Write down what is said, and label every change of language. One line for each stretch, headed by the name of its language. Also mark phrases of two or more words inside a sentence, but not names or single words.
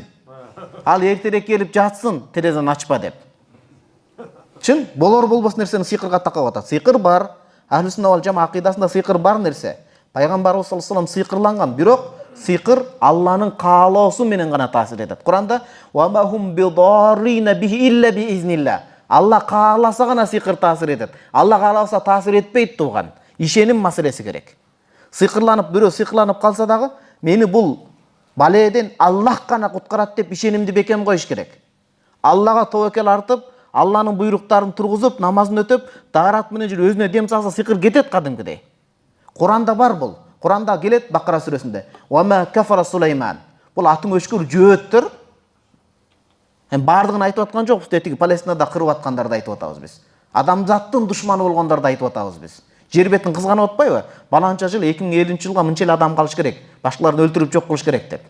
Kyrgyz: Ал эртерээк келип жатсын, терезени ачпа деп. Чын, болор болбос нерсени сыйкырга такап атат. Сыйкыр бар.
Arabic: أهل السنة والجماعة
Kyrgyz: акыйдасында сыйкыр бар нерсе. Пайгамбарыбыз
Arabic: صلى الله عليه وسلم
Kyrgyz: сыйкырланган, бирок сыйкыр Алланын каалоосу менен гана таасир этет.
Arabic: Куранда وما هم بضارين به إلا بإذن الله.
Kyrgyz: Алла кааласа гана сыйкыр таасир этет. Алла кааласа таасир этпейт тууган. Ишеним маселеси керек. Сыйкырланып, бирөө сыйкырланып калса дагы, мени бул баледен Аллах гана куткарат деп ишенимди бекем коюш керек. Аллага тобокел артып, Алланын буйруктарын тургузуп, намазын өтөп, даарат менен жүрүп өзүнө дем салса сыйкыр кетет кадимкидей. Куранда бар бул. Куранда келет Бакара сүрөсүндө.
Arabic: وما كفر سليمان.
Kyrgyz: Бул атың өчкүр жөөттөр. Бардыгын айтып аткан жокпуз, тетиги Палестинада кырып аткандарды айтып атабыз биз. Адамзаттын душманы болгондорду айтып атабыз биз. Жер бетин кызганып атпайбы? Баланча жыл 2050-жылга мынча эле адам калыш керек. Башкаларын өлтүрүп жок кылыш керек деп.